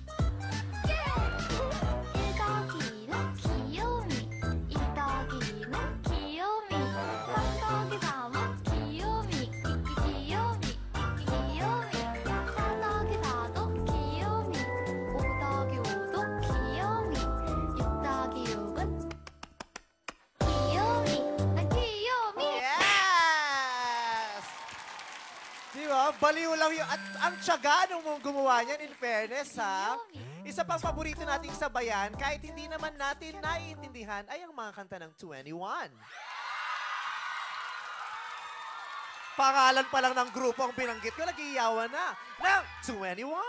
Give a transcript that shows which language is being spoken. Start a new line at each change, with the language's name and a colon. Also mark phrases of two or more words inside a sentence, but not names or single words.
Korean: 1더기는 귀요미 2더기는 귀요미 3더기 3은 귀요미 귀요미 4더기 4도 귀요미 5더기 5도 귀요미 6더기 6은 귀요미 난 귀요미
Filipino: Yes! Diba? Baliw lang yun. At ang tiyaga nung gumawa niyan,
English: in fairness,
Filipino: ha? Isa pang paborito nating sabayan, kahit hindi naman natin naiintindihan, ay ang mga kanta ng 21. Pangalan pa lang ng grupo ang binanggit ko, nag-iiyawan na ng 21.